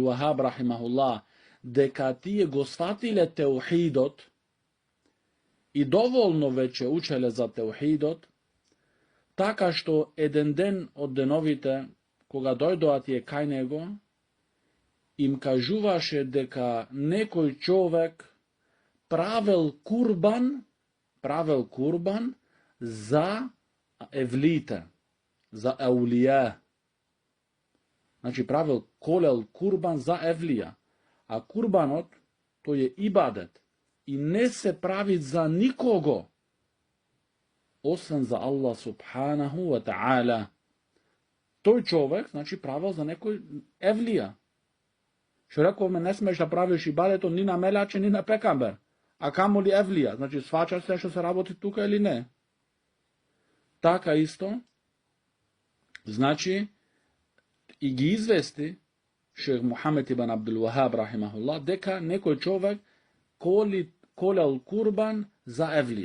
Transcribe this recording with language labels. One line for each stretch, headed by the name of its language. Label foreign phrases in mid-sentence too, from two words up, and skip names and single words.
Macedonian: Вахаб рахимахуллах дека тие го сватиле теухидот и доволно веќе учеле за теухидот, така што еден ден од деновите, кога дојдоа тие кај него, им кажуваше дека некој човек правел курбан за евлите, за аулија. Значи правил колел курбан за евлија. А курбанот, тој е ибадет и не се прави за никого, освен за Аллах
Arabic: سبحانه وتعالى.
Macedonian: Тој човек, значи, правил за некој евлија. Што рековме, не смеш да правиш ибадето ни на мелаче, ни на пекамбер. А камо ли евлија? Значи, сваќаш се што се работи тука или не? Така исто, значи, и ги извести шейх Мухамед ибн Абдул Вахаб рахимахуллах дека некој човек колел курбан за евлија.